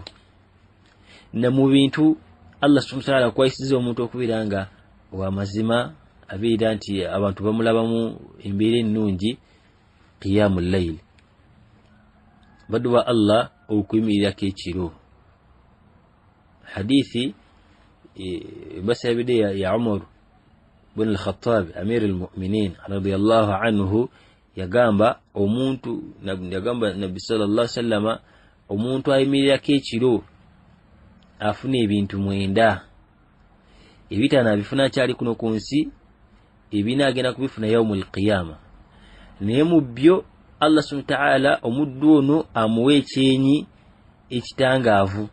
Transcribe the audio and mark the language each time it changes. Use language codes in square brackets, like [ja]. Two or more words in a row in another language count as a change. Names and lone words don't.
[lg] Na mu bintu [ar] الله سبحانه وتعالى [lg] kwayisiza omuntu okubeera nga w'amazima, abeera nti abantu bamulabamu embeera ennungi, [ar] قيام الليل, [lg] baddu ba Allah okuyimirirako ekiro. Hadithi basabide ya Umar ibn al-Khattab [ar] أمير المؤمنين رضي الله عنه [lg] yagamba omuntu yagamba Nabi [ar] صلى الله عليه وسلم, [lg] omuntu ayimirirako ekiro afuna ebintu 9, ebitana bifuna kyali kuno ku nsi, ebina agenda kubifuna [ar] يوم القيامة. [lg] Naye mu byo [ar] الله سبحانه وتعالى [lg] omuddu ono amuwa ekyenyi ekitangaavu.